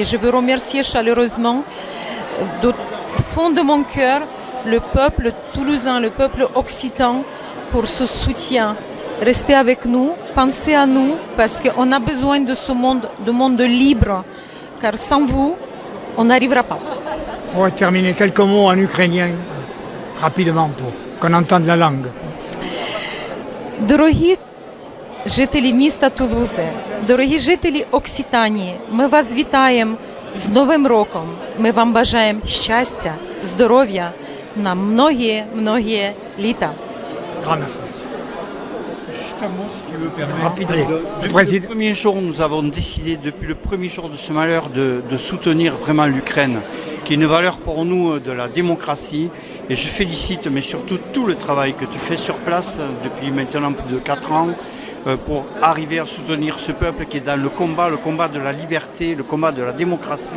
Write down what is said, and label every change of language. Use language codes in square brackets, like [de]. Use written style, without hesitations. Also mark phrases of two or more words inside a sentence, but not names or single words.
[fr] Je veux remercier chaleureusement, du fond de mon cœur, le peuple toulousain, le peuple occitan, pour ce soutien. Restez avec nous, pensez à nous, parce qu'on a besoin de ce monde libre, car sans vous, on n'arrivera pas. On va terminer quelques mots en ukrainien, rapidement, pour qu'on entende la langue. [uk] Дорогі жителі міста Тулузи, дорогі жителі Окситанії, ми вас вітаємо з Новим роком. Ми вам бажаємо щастя, здоров'я на многие літа. [fr] Grand merci. Juste un mot, si tu me permets. Rapidement. Depuis le premier jour, nous avons décidé, depuis le premier jour de ce malheur, de soutenir vraiment l'Ukraine, qui est une valeur pour nous de la démocratie. Et je félicite, mais surtout tout le travail que tu fais sur place depuis maintenant plus de 4 ans, pour arriver à soutenir ce peuple qui est dans le combat de la liberté, le combat de la démocratie.